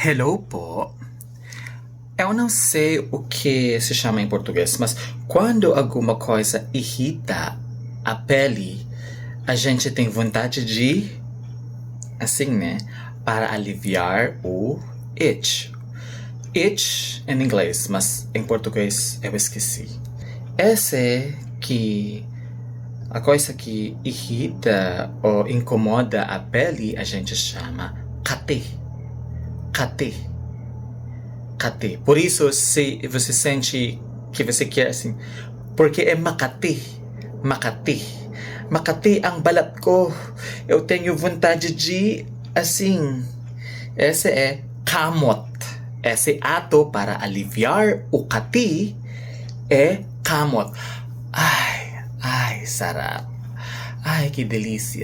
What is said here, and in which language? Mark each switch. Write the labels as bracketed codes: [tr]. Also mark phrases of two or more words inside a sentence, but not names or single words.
[tl] Hello po. [pt] Eu não sei o que se chama em português, mas quando alguma coisa irrita a pele, a gente tem vontade de, assim, né? Para aliviar o itch. Itch em inglês, mas em português eu esqueci. Essa é que a coisa que irrita ou incomoda a pele, a gente chama catê. [tl] Catê. Catê. [pt] Por isso, se você sente que você quer assim, porque é makati. [tl] Makati. Makati ang balat ko. [pt] Eu tenho vontade de, assim. Esse é kamot. Esse ato para aliviar o kati é kamot. Ai, sarap. Ai, que delícia.